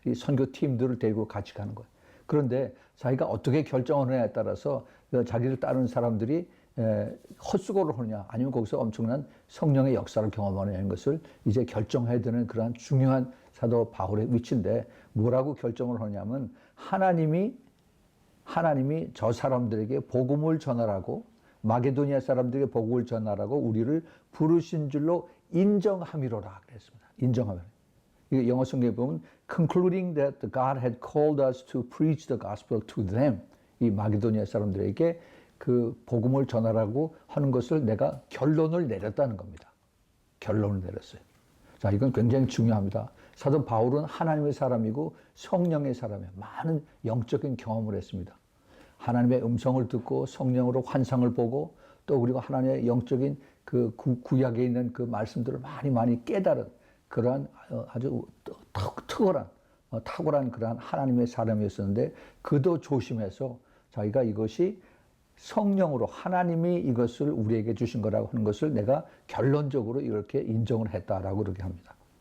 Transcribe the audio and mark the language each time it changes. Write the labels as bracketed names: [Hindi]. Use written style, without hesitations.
[Korean] 이 선교 팀들을 데리고 같이 가는 거예요. 그런데 자기가 어떻게 결정을 하냐에 따라서 자기를 따르는 사람들이 헛수고를 하느냐 아니면 거기서 엄청난 성령의 역사를 경험하느냐는 것을 이제 결정해야 되는 그러한 중요한 사도 바울의 위치인데 뭐라고 결정을 하냐면 하나님이 저 사람들에게 복음을 전하라고 마게도니아 사람들에게 복음을 전하라고 우리를 부르신 줄로 인정함이로라 그랬습니다. 인정함이로라. 이게 영어 성경에 보면 [English] concluding that God had called us to preach the gospel to them. [Korean] 이 마게도니아 사람들에게 그 복음을 전하라고 하는 것을 내가 결론을 내렸다는 겁니다. 결론을 내렸어요. 자, 이건 굉장히 중요합니다. 사도 바울은 하나님의 사람이고 성령의 사람이에요. 많은 영적인 경험을 했습니다. 하나님의 음성을 듣고 성령으로 환상을 보고 또 그리고 하나님의 영적인 그 구약에 있는 그 말씀들을 많이 깨달은 그러한 아주 탁월한 그러한 하나님의 사람이었었는데 그도 조심해서 자기가 이것이 성령으로 하나님이 이것을 우리에게 주신 거라고 하는 것을 내가 결론적으로 이렇게 인정을 했다라고 그렇게 합니다.